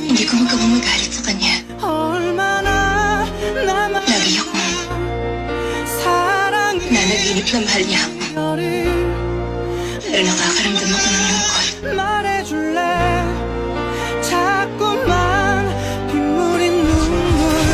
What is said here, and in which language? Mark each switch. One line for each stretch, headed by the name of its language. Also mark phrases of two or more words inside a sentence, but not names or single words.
Filipino: ko magawang magalit sa kanya.
Korean: 얼마나 나만
Filipino: Lagi akong nanaginip na mahal niya ako. Pero nakakaramdam ako ng lungkot.
Korean: 말해줄래 자꾸만 빗물인 눈물